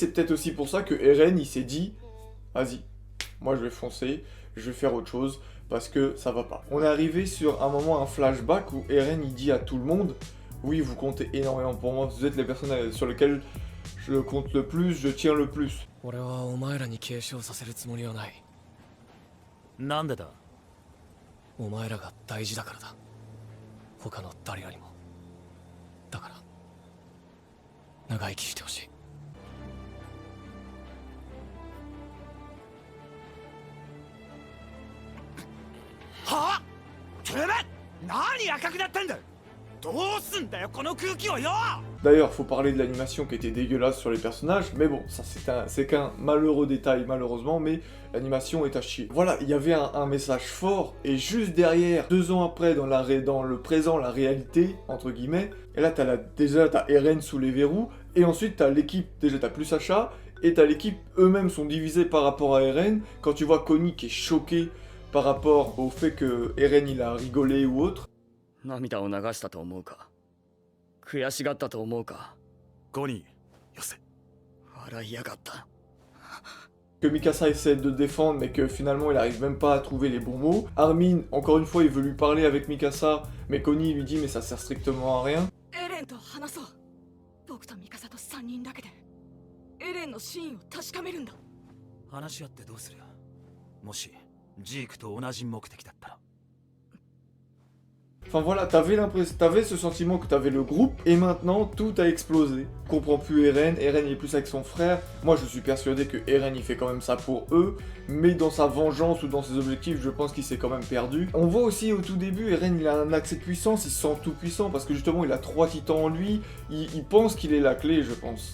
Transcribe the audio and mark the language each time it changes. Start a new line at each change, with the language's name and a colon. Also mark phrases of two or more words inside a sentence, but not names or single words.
French: C'est peut-être aussi pour ça que Eren il s'est dit vas-y, moi je vais foncer, je vais faire autre chose parce que ça va pas. On est arrivé sur un moment, un flashback où Eren il dit à tout le monde oui vous comptez énormément pour moi, vous êtes les personnes sur lesquelles je compte le plus, je tiens le plus.
Japanese: なんでだ。お前らが大事だからだ。他の誰よりも。だから長生きしてほしい。はぁ？てめえ何赤くなってんだ。どうすんだよこの空気をよ。
French: D'ailleurs, faut parler de l'animation qui était dégueulasse sur les personnages, mais bon, ça c'est qu'un malheureux détail malheureusement, mais l'animation est à chier. Voilà, il y avait un message fort, et juste derrière, 2 ans après, dans le présent, la réalité, entre guillemets, et là déjà t'as Eren sous les verrous, et ensuite t'as l'équipe, déjà t'as plus Sacha, et t'as l'équipe, eux-mêmes sont divisés par rapport à Eren, quand tu vois Connie qui est choqué par rapport au fait que Eren il a rigolé ou autre.
Japanese: 涙を流したと思うか。悔しがったと思うか。ゴニー、よせ。笑いやがった。
French: que Mikasa essaie de défendre mais que finalement il arrive même pas à trouver les bons mots. Armin, encore une fois, il veut lui parler avec Mikasa, mais Connie lui dit mais ça sert strictement à rien.
Japanese: エレンと話そう。僕とミカサと3人だけでエレンの真意を確かめるんだ。話し合ってどうする？もしジークと同じ目的だったら。
French: Enfin voilà, t'avais ce sentiment que t'avais le groupe, et maintenant tout a explosé. On comprend plus Eren il est plus avec son frère. Moi je suis persuadé que Eren il fait quand même ça pour eux, mais dans sa vengeance ou dans ses objectifs, je pense qu'il s'est quand même perdu. On voit aussi au tout début, Eren il a un accès de puissance, il se sent tout puissant, parce que justement il a 3 titans en lui, il pense qu'il est la clé, je pense.